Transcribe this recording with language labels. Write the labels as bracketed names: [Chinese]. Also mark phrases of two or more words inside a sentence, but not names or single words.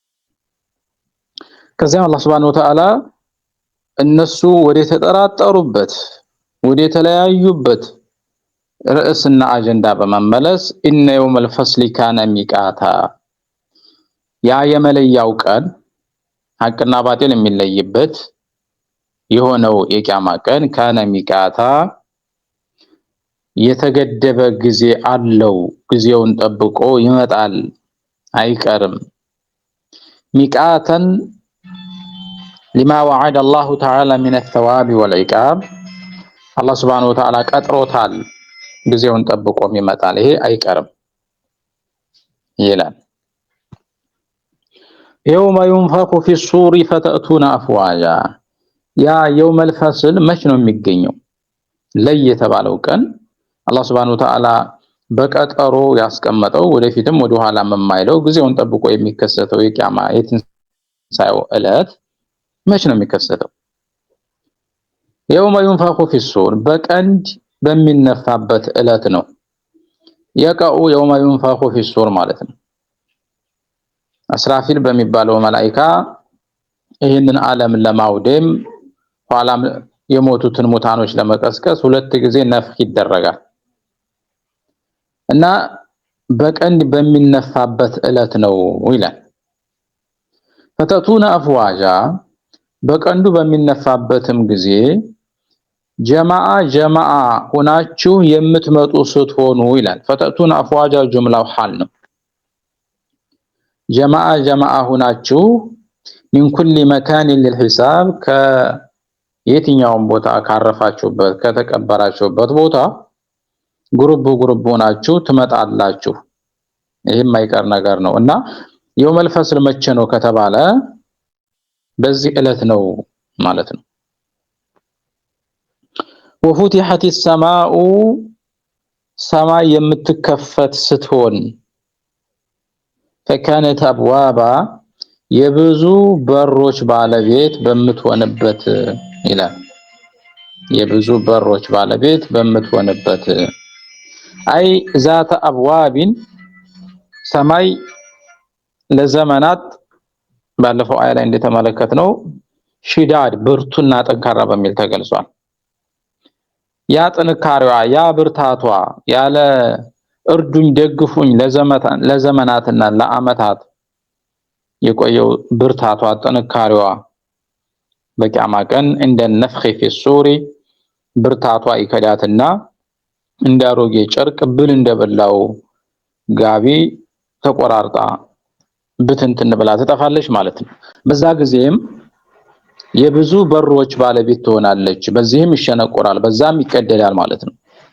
[Amharic] ከዚያም አላህ [Arabic] سبحانه وتعالى [Amharic] እነሱ ወደ ተጠራጠሩበት ወደ ተለያዩበት ርዕስና አጀንዳ በመመለስ [Arabic] إن يوم الفصل كان ميقاتا [Amharic] ያ የመለያው ቀን ሐቅና ባጢል የሚለይበት የሆነው የቂያማ ቀን [Arabic] كان ميقاتا [Amharic] የተገደበ ጊዜ አለው ጊዜውን ጠብቆ ይመጣል አይቀርም። ሚቃተን [Arabic] لما وعد الله تعالى من الثواب والعقاب الله سبحانه وتعالى [Amharic] ቀጥሮታል ጊዜውን ጠብቆም ይመጣል ይሄ አይቀርም ይላል። [Arabic] يوم ينفخ في الصور فتأتون أفواجا [Amharic] ያ [Arabic] يوم الفصل [Amharic] መች ነው የሚገኘው ለየተባለው ቀን አላህ [Arabic] سبحانه وتعالى [Amharic] በቀጠሮ ያስቀመጠው ወደፊትም ወደ ኋላ የማይለው ጊዜውን ጠብቆ የሚከሰተው የቂያማ የትንሳኤው ዕለት መች ነው የሚከሰተው? [Arabic] يوم ينفخ في الصور [Amharic] በቀንድ በሚነፋበት ዕለት ነው። የቀኡ [Arabic] يوم ينفخ في الصور [Amharic] ማለት ነው። አስራፊል በሚባለው መላእክት ይህንን ዓለም ለማውደም ኋላም የሞቱትን ሙታኖች ለመቀስቀስ ሁለት ጊዜ ነፍክ ይደረጋል እና በቀንድ በሚነፋበት ዕለት ነው ይላል። [Arabic] فتأتون أفواجا [Amharic] በቀንዱ በሚነፋበትም ጊዜ ጀማዓ ሆናችሁ የምትመጡ ስትሆኑ ይላል። [Arabic] فتأتون أفواجا [Amharic] ጁምላው ሐል ነው። ጀማዓ ሆናችሁ [Arabic] من كل مكان للحساب [Amharic] ከየትኛውም ቦታ ካረፋችሁበት ከተቀበራችሁበት ቦታ ግሩፕ ሆናችሁ ትመጣላችሁ። ይሄም ማይቀር ነገር ነው እና [Arabic] يوم الفصل [Amharic] መቼ ነው ከተባለ በዚህ ዕለት ነው ማለት ነው። [Arabic] وفتحت السماء [Amharic] ሰማይ የምትከፈት ስትሆን [Arabic] فكانت أبوابا [Amharic] የብዙ በሮች ባለቤት በምትሆንበት ይላል የብዙ በሮች ባለቤት በምትሆንበት አይ [Arabic] ذات أبواب [Amharic] ሰማይ ለዘመናት ባለፈው አያ ላይ እንደተመለከትነው ሽዳድ ብርቱና ጠንካራ በሚል ተገልጿል። ያ ጥንካሬዋ ያ ብርታቷ ያለ እርዱኝ ደግፉኝ ለዘመናትና ለአመታት የቆየው ብርታቷ ጥንካሬዋ በቂያማ ቀን እንደ [Arabic] نفخ في الصور [Amharic] ብርታቷ ይከዳትና እንዳሮጌ ጨርቅ ብል እንደበላው ጋቢ ተቆራርጣ ብትንትን ብላ ትጠፋለች ማለት ነው። በዛ ጊዜም የብዙ በሮች ባለቤት ትሆናለች። በዚህም ይሸነቆራል በዛም ይቀደዳል ማለት ነው።